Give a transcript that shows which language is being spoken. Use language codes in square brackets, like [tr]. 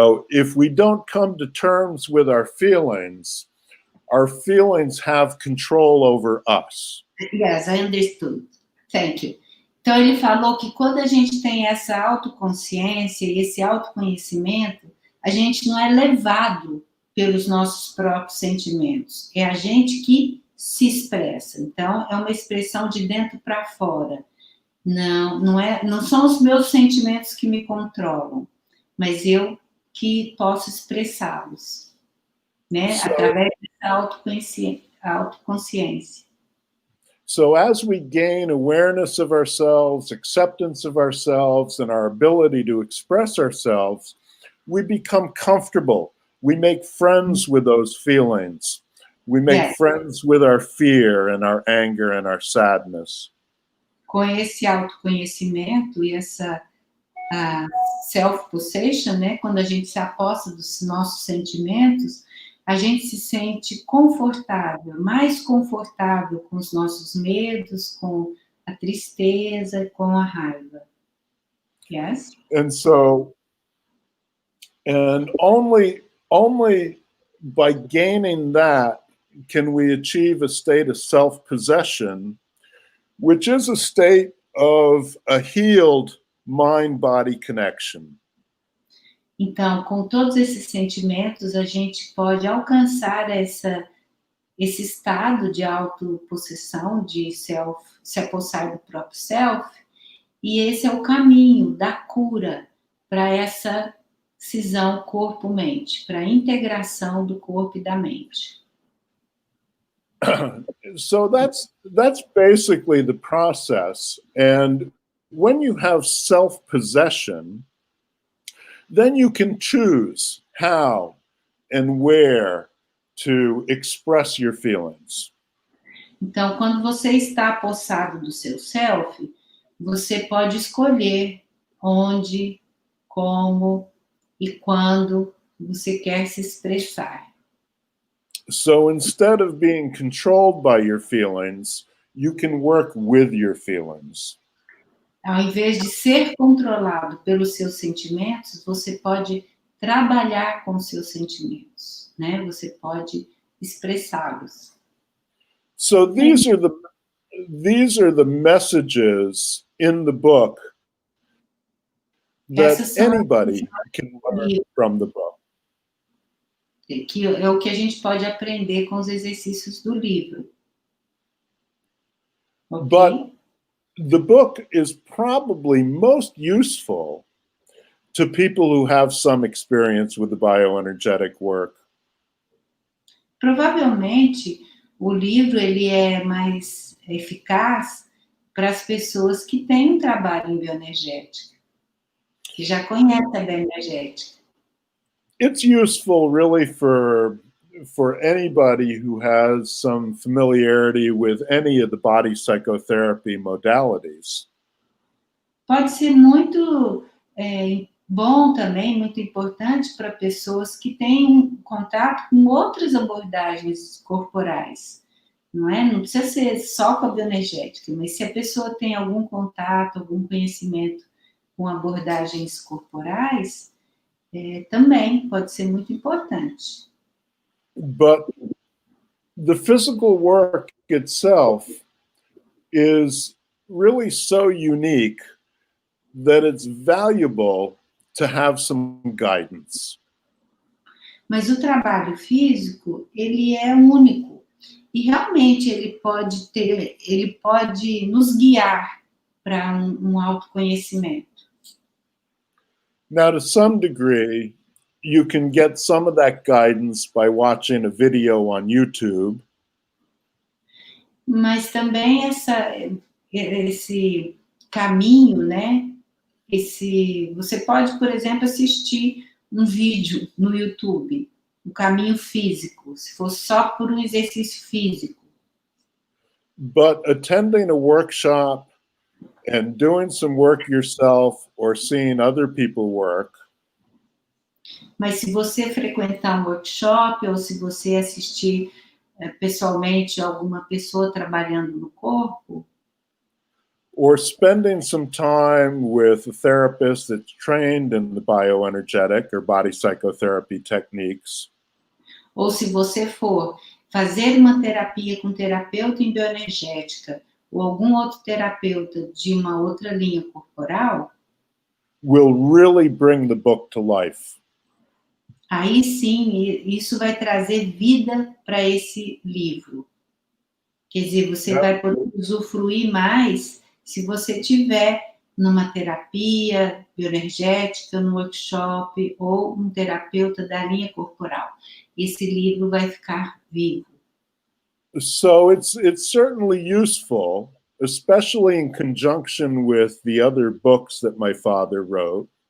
[en] If we don't come to terms with our feelings have control over us. Yes, I understood. Thank you. [pt] Então, ele falou que quando a gente tem essa autoconsciência e esse autoconhecimento, a gente não é levado pelos nossos próprios sentimentos. É a gente que se expressa. Então, é uma expressão de dentro para fora. Não são os meus sentimentos que me controlam, mas eu que posso expressá-los, né? Através dessa autoconsciência. [en] So as we gain awareness of ourselves, acceptance of ourselves, and our ability to express ourselves, we become comfortable. We make friends with those feelings. We make friends with our fear and our anger and our sadness. [pt] Com esse autoconhecimento e essa self-possession, né, quando a gente se aposta dos nossos sentimentos, a gente se sente confortável, mais confortável com os nossos medos, com a tristeza, com a raiva. [en] Yes? And only by gaining that can we achieve a state of self-possession, which is a state of a healed mind-body connection. [pt] Então, com todos esses sentimentos, a gente pode alcançar esse estado de autopossessão, de se apossar do próprio self, e esse é o caminho da cura para essa cisão corpo-mente, para a integração do corpo e da mente. [en] So that's basically the process. And when you have self-possession, then you can choose how and where to express your feelings. [pt] Então, quando você está apossado do seu self, você pode escolher onde, como e quando você quer se expressar. [en] So instead of being controlled by your feelings, you can work with your feelings. [pt] Ao invés de ser controlado pelos seus sentimentos, você pode trabalhar com os seus sentimentos, né? Você pode expressá-los. [en] So these are the messages in the book that [pt] Essas são [en] anybody can learn from the book. [pt] que é o que a gente pode aprender com os exercícios do livro. [en] Okay? But the book is probably most useful to people who have some experience with the bioenergetic work. [pt] Provavelmente, o livro ele é mais eficaz para as pessoas que têm um trabalho em bioenergética, que já conhecem a bioenergética. [en] It's useful really for anybody who has some familiarity with any of the body psychotherapy modalities. [pt] Pode ser muito bom também, muito importante para pessoas que têm um contato com outras abordagens corporais, não é? Não precisa ser só com a bioenergética, mas se a pessoa tem algum contato, algum conhecimento com abordagens corporais, também pode ser muito importante. [en] But the physical work itself is really so unique that it's valuable to have some guidance. [pt] Mas o trabalho físico, ele é único. E realmente ele pode nos guiar para um autoconhecimento. [en] Now, to some degree, you can get some of that guidance by watching a video on YouTube. [pt] Mas também esse caminho, né? Você pode, por exemplo, assistir um vídeo no YouTube, o caminho físico, se for só por um exercício físico. [en] But attending a workshop and doing some work yourself or seeing other people work. [pt] Mas se você frequentar um workshop ou se você assistir pessoalmente alguma pessoa trabalhando no corpo, [en] or spending some time with a therapist that's trained in the bioenergetic or body psychotherapy techniques. [pt] Ou se você for fazer uma terapia com um terapeuta em bioenergética ou algum outro terapeuta de uma outra linha corporal, [en] will really bring the book to life. [pt] Aí sim, isso vai trazer vida para esse livro. Quer dizer, você vai poder usufruir mais se você tiver numa terapia bioenergética, num workshop ou um terapeuta da linha corporal. Esse livro vai ficar vivo. [en] So it's certainly useful, especially in conjunction with the other books that my father wrote.